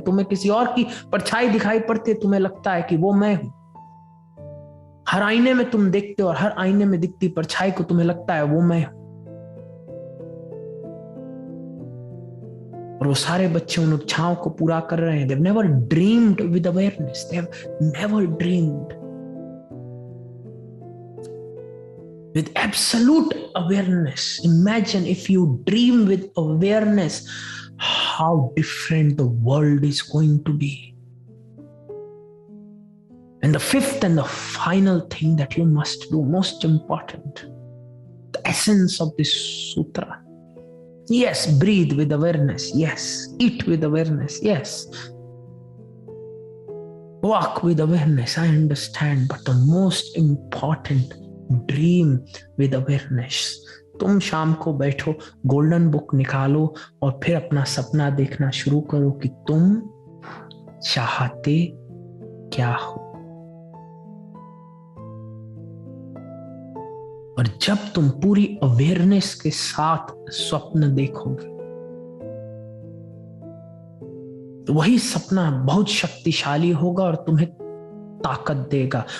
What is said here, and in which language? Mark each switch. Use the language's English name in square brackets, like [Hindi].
[Hindi] तुम्हें किसी और की परछाई दिखाई पड़ती है, तुम्हें लगता है कि वो मैं हूं। हर आईने में तुम देखते हो और हर आईने में दिखती परछाई को तुम्हें लगता है वो मैं हूं। और वो सारे बच्चे उन इच्छाओं को पूरा कर रहे हैं। [English] They've never dreamed with awareness. They've never dreamed with absolute awareness. Imagine if you dream with awareness, how different the world is going to be. And the fifth and the final thing that you must do, most important, the essence of this sutra. Yes, breathe with awareness. Yes, eat with awareness. Yes, walk with awareness. I understand, but the most important, dream with awareness. [Hindi] तुम शाम को बैठो, golden book निकालो और फिर अपना सपना देखना शुरू करो कि तुम चाहते क्या हो। और जब तुम पूरी अवेयरनेस के साथ स्वप्न देखोगे, तो वही सपना बहुत शक्तिशाली होगा और तुम्हें ताकत देगा।